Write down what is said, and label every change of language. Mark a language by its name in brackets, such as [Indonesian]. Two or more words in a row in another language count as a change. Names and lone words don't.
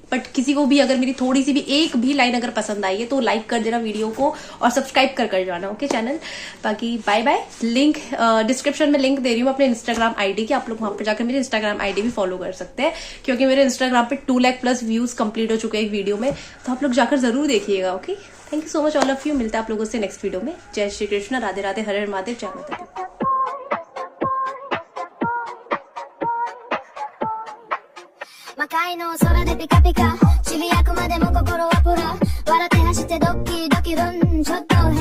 [Hindi] बट किसी को भी अगर मेरी थोड़ी सी भी एक भी लाइन अगर पसंद आई है तो लाइक कर देना वीडियो को और सब्सक्राइब कर जाना, [English] okay channel. [Hindi] बाकी [English] bye bye. link description [Hindi] में लिंक दे रही हूँ अपने इंस्टाग्राम आईडी की, आप लोग वहां पर जाकर मेरे इंस्टाग्राम आईडी भी फॉलो कर सकते हैं, क्योंकि मेरे इंस्टाग्राम पे 2 लाख [English] plus views complete [Hindi] हो चुके हैं एक वीडियो में। तो आप लोग जाकर जरूर देखिएगा, ओके। [English] thank you so much all of you. [Hindi] मिलते हैं आप लोगों से [English] next video [Hindi] में। जय श्री कृष्ण, राधे राधे, हर हर महादेव, जय माता दी। [Japanese] 魔界の空でピカピカ、ちびやくまでも心はプラ、笑って走ってドッキドキルン、ちょっと